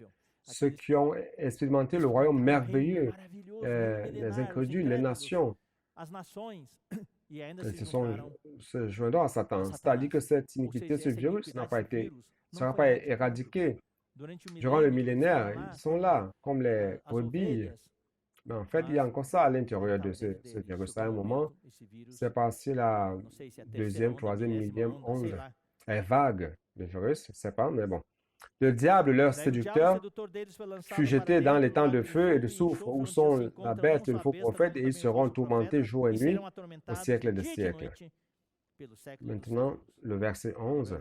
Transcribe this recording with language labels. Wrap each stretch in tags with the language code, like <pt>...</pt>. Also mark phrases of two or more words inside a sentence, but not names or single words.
<fr>Ceux qui ont expérimenté le royaume merveilleux, les incrédules, les nations, se joindront à Satan. C'est-à-dire que cette iniquité, ce virus ne sera pas éradiqué. Durant le millénaire, ils sont là, comme les brebis. Mais en fait, il y a encore ça à l'intérieur de ce virus. À un moment, c'est passé la 2e, 3e, 1000e onde, vague de virus, je ne sais pas, mais bon. Le diable, leur séducteur, fut jeté dans les temps de feu et de soufre, où sont la bête et le faux prophète, et ils seront tourmentés jour et nuit au siècle des siècles. Maintenant, le verset 11.</fr>